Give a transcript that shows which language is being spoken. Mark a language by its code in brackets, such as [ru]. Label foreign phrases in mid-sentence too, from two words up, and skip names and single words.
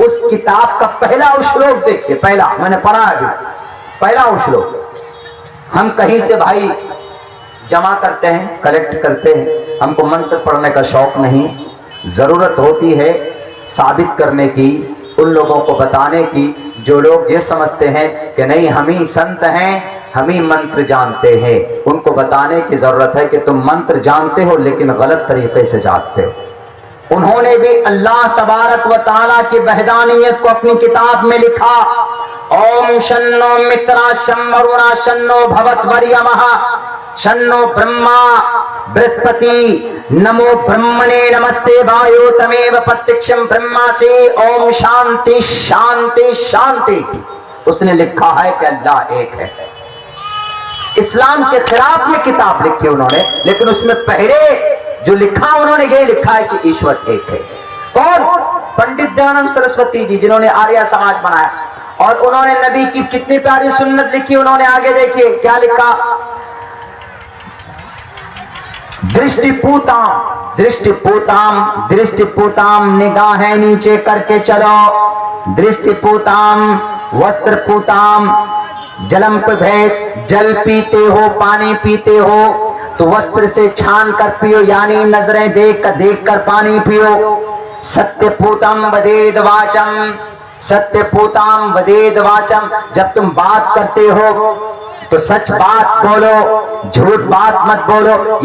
[ur] اس کتاب کا پہلا اشلوک دیکھیے، پہلا میں نے پڑھا ہے، پہلا اشلوک، ہم کہیں سے بھائی جمع کرتے ہیں، کلیکٹ کرتے ہیں، ہم کو منتر پڑھنے کا شوق نہیں، ضرورت ہوتی ہے ثابت کرنے کی، ان لوگوں کو بتانے کی جو لوگ یہ سمجھتے ہیں کہ نہیں ہم ہی سنت ہیں، ہم ہی منتر جانتے ہیں، ان کو بتانے کی ضرورت ہے کہ تم منتر جانتے ہو لیکن غلط طریقے سے جانتے ہو۔ انہوں نے بھی اللہ تبارک و تعالیٰ کی وحدانیت کو اپنی کتاب میں لکھا، [sa] ओम् शं नो मित्रः शं वरुणः शं नो भवत्वर्यमा शं नो ब्रह्मा बृहस्पतिः नमो ब्रह्मणे नमस्ते वायो त्वमेव प्रत्यक्षं ब्रह्मासि ओम् शान्तिः शान्तिः शान्तिः. [ur] اس نے لکھا ہے کہ اللہ ایک ہے۔ اسلام کے خلاف میں کتاب لکھی انہوں نے، لیکن اس میں پہلے جو لکھا انہوں نے یہ لکھا ہے کہ ایشور ایک ہے۔ کون؟ پنڈت دیوانند سرسوتی جی، جنہوں نے آریہ سماج بنایا، اور انہوں نے نبی کی کتنی پیاری سنت لکھی، انہوں نے آگے دیکھیے کیا لکھا، [sa] दृष्टि पूतं दृष्टि पूतं दृष्टि पूतं [ur] نگاہیں نیچے کر کے چلو، [sa] दृष्टि पूतं वस्त्र पूतं जलं पिबेत्, [ur] جل پیتے ہو پانی پیتے ہو تو وستر سے چھان کر پیو، یعنی نظریں دیکھ کر پانی پیو۔ [sa] सत्य पूतं वदेद् वाचं सत्य पूतं वदेद् वाचं, [ur] جب تم بات کرتے ہو تو سچ بات بولو، جھوٹ بات مت بولو۔